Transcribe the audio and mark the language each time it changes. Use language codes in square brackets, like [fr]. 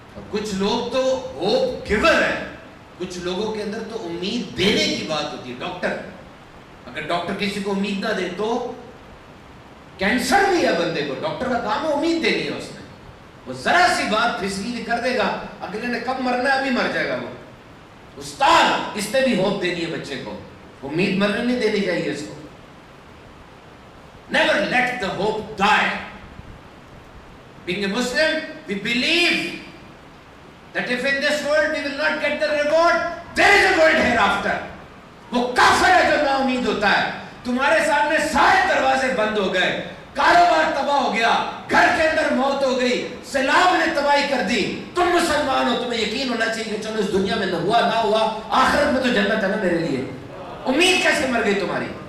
[ur] کچھ لوگ تو ہوپ گیور ہے، کچھ لوگوں کے اندر تو امید دینے کی بات ہوتی ہے۔ ڈاکٹر، اگر ڈاکٹر کسی کو امید نہ دے تو کینسر بھی ہے بندے کو، ڈاکٹر کا کام ہے امید دینی ہے اس نے۔ وہ ذرا سی بات پھسلی کر دے گا، اگلے نے کب مرنا ہے ابھی مر جائے گا وہ۔ استاد، اس نے بھی ہوپ دینی ہے بچے کو، امید مرنے نہیں دینی چاہیے اس کو۔ [en] Never let the hope die. Being a Muslim, we believe that if in this world we will not get the reward, there is a world hereafter. [ur] وہ کافر ہے جو نا امید ہوتا ہے۔ تمہارے سامنے سارے دروازے بند ہو گئے، کاروبار تباہ ہو گیا، گھر کے اندر موت ہو گئی، سیلاب نے تباہی کر دی، تم مسلمان ہو، تمہیں یقین ہونا چاہیے کہ چلو اس دنیا میں نہ ہوا نہ ہوا، آخرت میں تو جنت ہے نا میرے لیے۔ امید کیسے مر گئی تمہاری؟